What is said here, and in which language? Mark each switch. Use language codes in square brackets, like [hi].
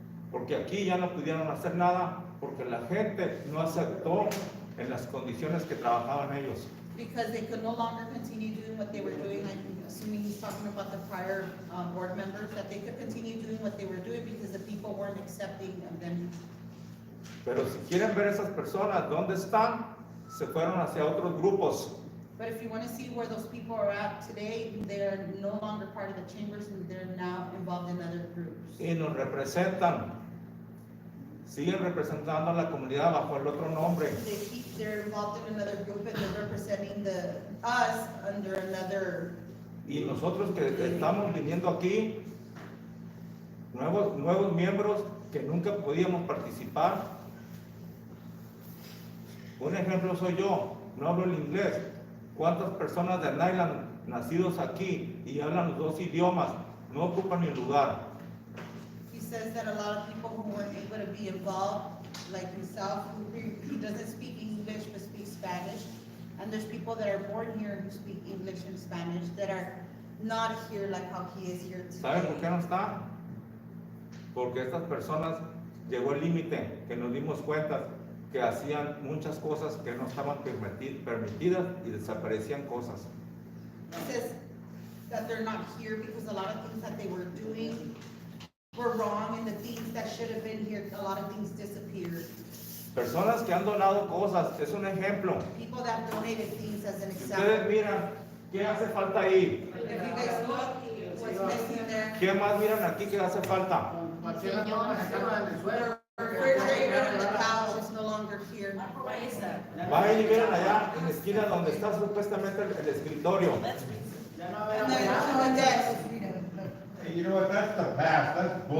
[es] porque aquí ya no pudieron hacer nada, porque la gente no aceptó en las condiciones que trabajaban ellos. [en] because they could no longer continue doing what they were doing. I'm assuming he's talking about the prior board members, that they could continue doing what they were doing because the people weren't accepting of them. [es] Pero si quieren ver esas personas dónde están, se fueron hacia otros grupos. [en] But if you want to see where those people are at today, they're no longer part of the chambers and they're now involved in other groups. [es] Y nos representan, siguen representando a la comunidad bajo el otro nombre. [en] They're involved in another group and they're representing us under another. [es] Y nosotros que estamos viniendo aquí, nuevos miembros que nunca podíamos participar. Un ejemplo soy yo, no hablo el inglés, ¿Cuántas personas de Niland nacidos aquí y hablan los dos idiomas no ocupan mi lugar? [en] He says that a lot of people who weren't able to be involved, like himself, who doesn't speak English but speaks Spanish, and there's people that are born here who speak English and Spanish that are not here like how he is here [es] ¿Saben por qué [en] today. [es] no está? Porque estas personas llegó el límite que nos dimos cuenta que hacían muchas cosas que no estaban permitidas y desaparecían cosas. [en] He says that they're not here because a lot of things that they were doing were wrong, and the things that should have been here, a lot of things disappeared. [es] Personas que han donado cosas, es un ejemplo. [en] People that donated things as an [es] Si [en] example. [es] ustedes miran, ¿qué hace falta ahí? [en] If you guys look, what's missing there? [es] ¿Qué más miran aquí que hace falta? [en] The refrigerator and the couch is no longer here. [es] Vayan y miren allá en la esquina donde está supuestamente el escritorio. [en] And then the desk. Hey, you know what, that's the past, that's bullshit.